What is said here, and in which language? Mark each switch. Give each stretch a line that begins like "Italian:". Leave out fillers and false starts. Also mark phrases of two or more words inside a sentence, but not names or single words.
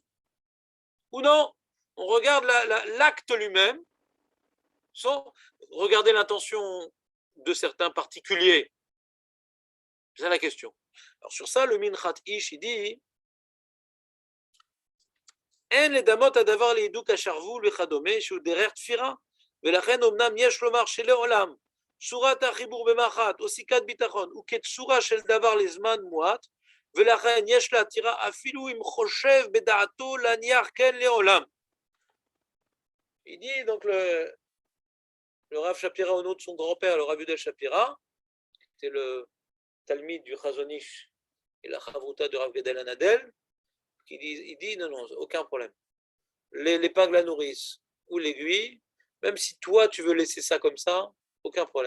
French: Ou non? On regarde l'acte lui-même sans regarder l'intention de certains particuliers. C'est ça la question. Alors sur ça, le Minchat Ish, il dit En
Hebrew: לדמות הדבר להידוק השרוול וכדומה שהוא דרך תפירה, ולכן אמנם יש לומר שלעולם צורת החיבור במחט או סיכת ביטחון הוא כצורה של דבר לזמן מועט, ולכן יש להתירה אפילו אם חושב בדעתו להניח כן לעולם.
French: Il dit donc le Rav Shapira au nom de son grand-père, le Rav Yudel Shapira, c'était le Talmid du Chazon Ish et la Chavruta de Rav Gadol Hanadel, il dit non, aucun problème. L'épingle à nourrice ou l'aiguille, même si toi tu veux laisser ça comme ça, aucun problème.